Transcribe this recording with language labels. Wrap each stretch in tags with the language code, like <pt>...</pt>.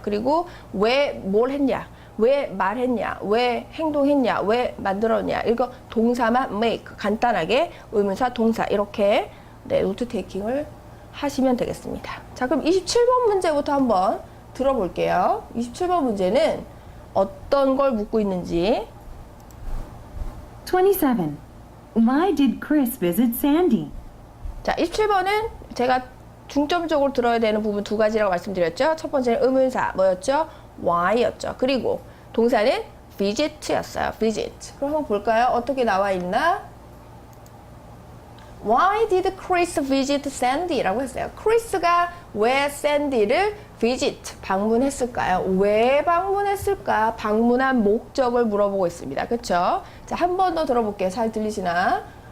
<ko>그리고 왜 뭘 했냐, 왜 말했냐, 왜 행동했냐, 왜 만들었냐, 이거 동사만 make 간단하게 의문사 동사 이렇게 노트 테이킹을 하시면 되겠습니다. 자, 그럼 27번 문제부터 한번 들어볼게요. 27번 문제는 어떤 걸 묻고 있는지.</ko> <en>27. Why did Chris visit Sandy?</en> <ko>자, 27번은 제가 중점적으로 들어야 되는 부분 2가지라고 말씀드렸죠. 첫 번째는 의문사 뭐였죠? why였죠. 그리고 동사는 visit였어요. visit. 그럼 한번 볼까요? 어떻게 나와 있나?</ko> <en>Why did Chris visit Sandy?</en> <ko>라고 했어요. 크리스가 왜 샌디를 visit, 방문했을까요? 왜 방문했을까? 방문한 목적을 물어보고 있습니다. 그쵸? 자, 한 번 더 들어볼게요. 잘 들리시나?</ko>